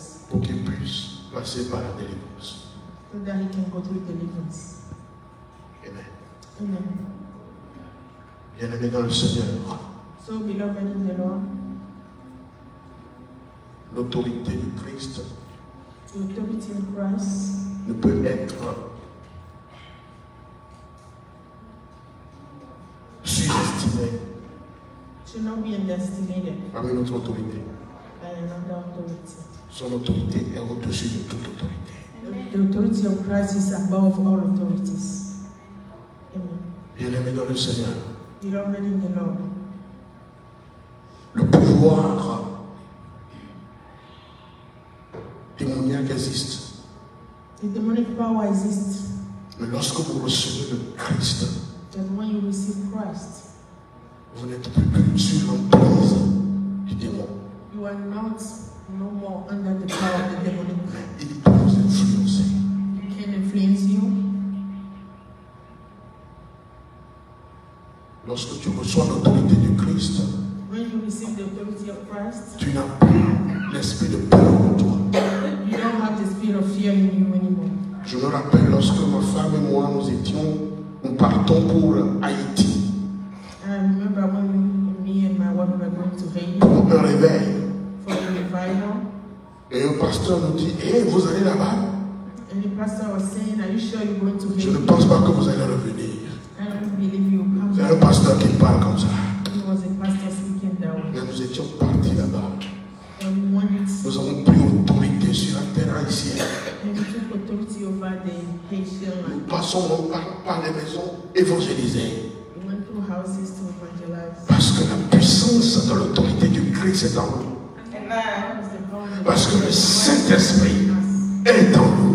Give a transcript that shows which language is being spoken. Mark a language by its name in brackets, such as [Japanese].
[French] pour qu'ils puissent passer par la délivrance. [English] so that he can go through deliverance. [French] Amen. [English] Amen. [French] Bien-aimés dans le Seigneur, [English] So, beloved in the Lord, [French] l'autorité de Christ [English] the authority in Christ [French] ne peut être sous-estimée [English] should not be underestimated [French] par une autre autorité. [English] by another authority. [French] Son autorité est au-dessus de toute autorité. [English] The authority of Christ is above all authorities. [French] Amen. Bien-aimés dans le Seigneur, [English] Beloved in the Lord, [French] le pouvoir démoniaque existe. [English] the demonic power exists, [French] Mais lorsque vous recevez le Christ, [English] that when you receive Christ, [French] vous n'êtes plus sous l'emprise du démon. [English] you are not no more under the power of the demonic. [French] Il peut vous influencer. [English] He can influence you. [French] Lorsque tu reçois l'autorité du Christ, [English] When you receive the authority of Christ, [French] tu n'as plus l'esprit de peur en toi. [English] you don't have the spirit of fear in you anymore. [French] Je me rappelle lorsque ma femme et moi, nous partons pour Haïti, [English] And I remember when me and my wife were going to Haiti [French] pour un réveil. [English] for the revival, [French] Et un pasteur nous dit, vous allez là-bas? [English] and the pastor was saying, "Are you sure you're going to [French] Je ne [English] Haiti? [French] pense pas que vous allez revenir. [English] I don't believe you come [French] C'est [English] back." [French] un pasteur qui parle comme ça. [English] He was a pastor speaking that way. [French] Mais nous étions partis là-bas. [English] And we went, [French] Nous avons pris autorité sur la terre haïtienne. [English] and we took authority over the Haitian [French] Nous [English] land. [French] passons par les maisons évangélisées. [English] We went through houses to evangelize. [French] Parce que la puissance de l'autorité du Christ est en nous. Amen. Parce que le Saint-Esprit est en nous.